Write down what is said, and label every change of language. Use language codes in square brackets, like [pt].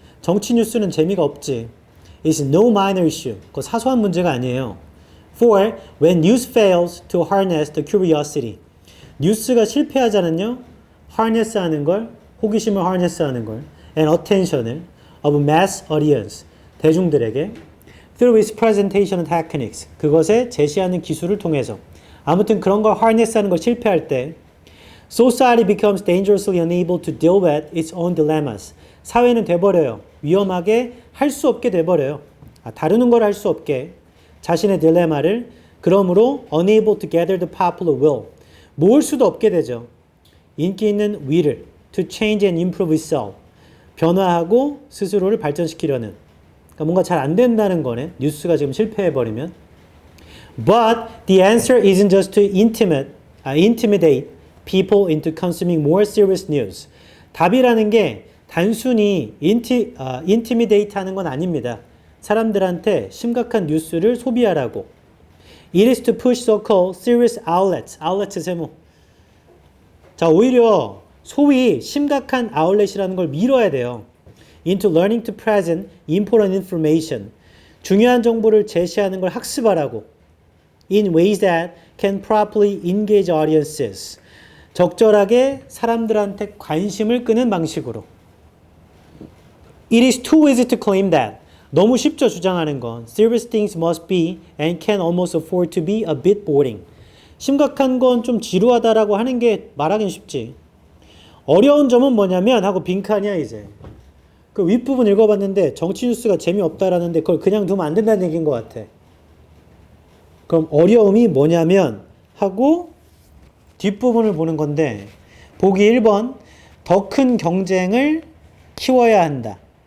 [ko] 정치 뉴스는 재미가 없지. [en] It's no minor issue. [ko] 그거 사소한 문제가 아니에요. 4. [en] When news fails to harness the curiosity. [ko] 뉴스가 실패하자는요. harness 하는 걸, 호기심을 harness 하는 걸, [en] and attention을 of mass audience. [ko] 대중들에게 [en] through its presentation techniques. [ko] 그것에 제시하는 기술을 통해서. 아무튼 그런 걸 harness 하는 걸 실패할 때 [en] society becomes dangerously unable to deal with its own dilemmas. [ko] 사회는 돼버려요. 위험하게 할 수 없게 돼버려요. 다루는 걸 할 수 없게 자신의 딜레마를 그러므로 [en] unable to gather the popular will [ko] 모을 수도 없게 되죠. 인기 있는 위를 [en] to change and improve itself [ko] 변화하고 스스로를 발전시키려는 그러니까 뭔가 잘 안 된다는 거네. 뉴스가 지금 실패해버리면 [en] But the answer isn't just to intimidate people into consuming more serious news. [ko] 답이라는 게 단순히 intimidate 하는 건 아닙니다. 사람들한테 심각한 뉴스를 소비하라고. [en] It is to push so-called serious outlets. [ko] outlets 세모. 자, 오히려 소위 심각한 아울렛이라는 걸 밀어야 돼요. [en] into learning to present important information. [ko] 중요한 정보를 제시하는 걸 학습하라고. [en] in ways that can properly engage audiences. [ko] 적절하게 사람들한테 관심을 끄는 방식으로. [en] It is too easy to claim that. [ko] 너무 쉽죠, 주장하는 건. [en] Serious things must be and can almost afford to be a bit boring. [ko] 심각한 건 좀 지루하다라고 하는 게 말하긴 쉽지. 어려운 점은 뭐냐면 하고 빈칸이야 이제. 그 윗부분 읽어봤는데 정치 뉴스가 재미없다라는데 그걸 그냥 두면 안 된다는 얘기인 것 같아. 그럼 어려움이 뭐냐면 하고 뒷부분을 보는 건데 보기 1번 더 큰 경쟁을 키워야 한다.